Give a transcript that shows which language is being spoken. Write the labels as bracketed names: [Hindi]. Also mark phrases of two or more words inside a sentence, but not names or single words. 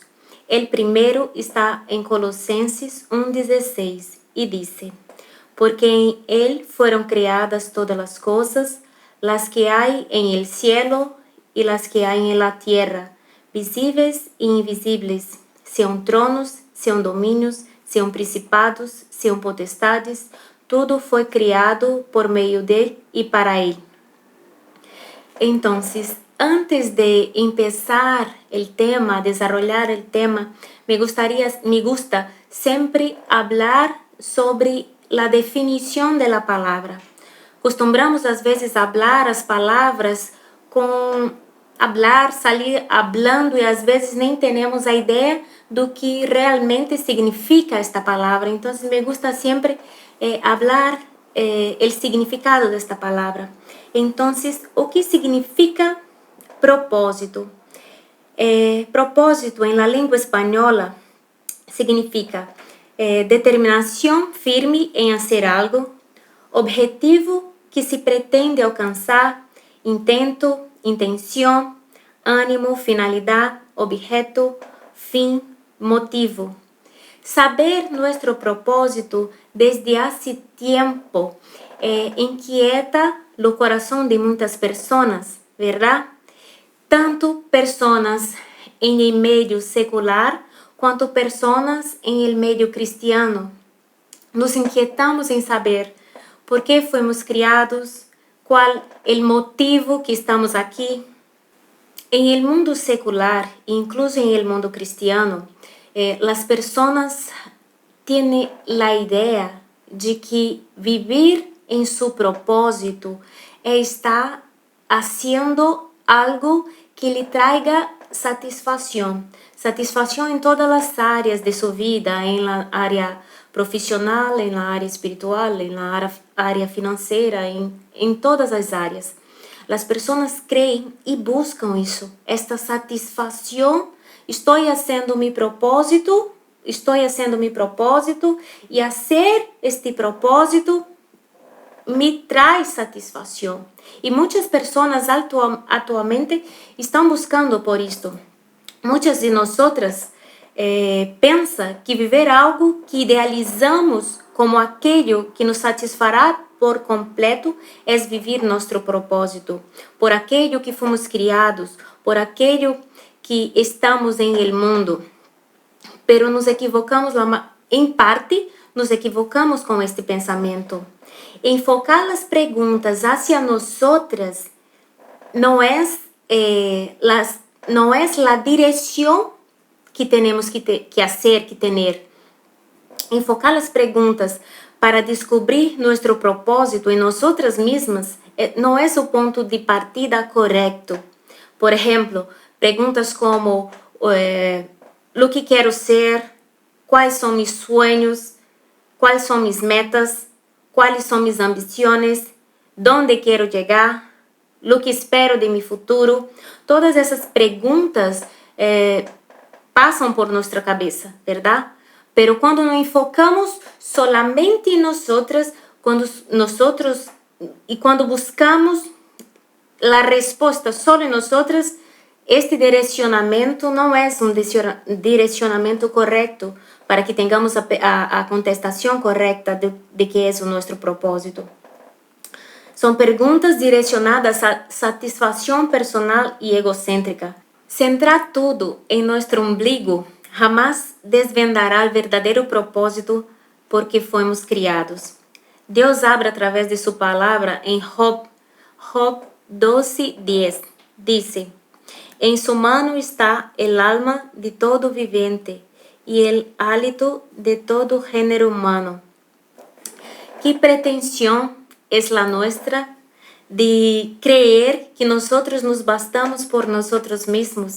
[Spanish] El primero está en Colosenses 1:16 y dice: porque en Él fueron creadas todas las cosas, las que hay en el cielo y las que hay en la tierra, visibles e invisibles, sean tronos, sean dominios, sean principados, sean potestades, todo fue creado por medio de Él y para Él. Entonces, antes de empezar el tema, desarrollar el tema, me gusta siempre hablar sobre la definición de la palabra. [Portuguese] Acostumbramos às vezes a hablar as palavras [Spanish] salir hablando [Portuguese] e às vezes nem temos a ideia do que realmente significa esta palavra. Então, [Spanish] me gusta [Portuguese] sempre [Spanish] hablar el significado [Portuguese] desta palavra. Então, o que significa propósito? Propósito, em la língua espanhola, significa determinação firme em fazer algo, objetivo que se pretende alcançar, intento, intenção, ânimo, finalidade, objeto, fim, motivo. [Spanish] Saber nuestro propósito desde hace tiempo inquieta [Portuguese] o coração de muitas pessoas, [Spanish] ¿verdad? [Portuguese] Tanto pessoas em el meio secular quanto pessoas em el meio cristiano. Nos inquietamos em saber por que fomos criados, qual é o motivo que estamos aqui. [Spanish] Em el mundo secular, incluso em el mundo cristiano, [Portuguese] as pessoas têm a ideia de que vivir em seu propósito é estar fazendo algo que lhe traga satisfação. Satisfação em todas as áreas de sua vida, em la área profissional, em la área espiritual, em la área financeira, em todas as áreas. As pessoas creem e buscam isso, esta satisfação. Estou fazendo meu propósito e fazer este propósito me traz satisfação. E muitas pessoas atualmente estão buscando por isto. Muitas de nós pensam que viver algo que idealizamos como aquilo que nos satisfará por completo é viver nosso propósito, por aquilo que fomos criados, por aquilo que estamos em el mundo. [Spanish] Pero nos equivocamos, em parte, nos equivocamos com este pensamento. [Portuguese] Enfocar as perguntas [Spanish] hacia nosotras [Portuguese] não é a direção que temos que fazer, que ter. Enfocar as perguntas para descobrir nosso propósito em nós mesmas não é o ponto de partida correto. Por exemplo, perguntas como [Spanish] lo que [Portuguese] quero ser, quais são meus sonhos, quais são minhas metas, quais são minhas ambições, onde quero chegar, o que espero de meu futuro. Todas essas perguntas passam por nossa cabeça, verdade? Pero quando nos enfocamos solamente em nosotras, quando buscamos a resposta só em nosotras, este direcionamento não é direcionamento correto para que tenhamos a contestação correta de que é o nosso propósito. São perguntas direcionadas a satisfação personal e egocêntrica. Centrar tudo em nosso umbigo jamás desvendará o verdadeiro propósito por que fomos criados. Deus abre através de sua palavra em Job 12:10. [Spanish] Dice: en su mano está el alma de todo viviente y el hálito de todo género humano. ¿Qué pretensión es la nuestra de creer que nosotros nos bastamos por nosotros mismos?